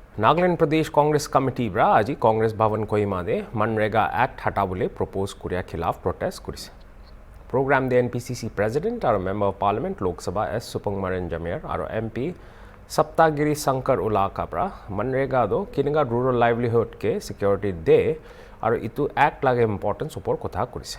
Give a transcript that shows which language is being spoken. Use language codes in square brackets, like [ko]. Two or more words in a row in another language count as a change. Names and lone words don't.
[nag] Nagaland Pradesh Congress Committee bra aji Congress Bhavan Kohima de Mgnrega Act hatabole propose kuria khilaf protest kurise. Program the NPCC President or Member of Parliament Lok Sabha S. Supangmaran Jamir or MP Saptagiri Sankar Ulaka bra Mgnrega do Kinaga [en] rural livelihood [nag] ke security de or itu act lage importance upor kotha kurise.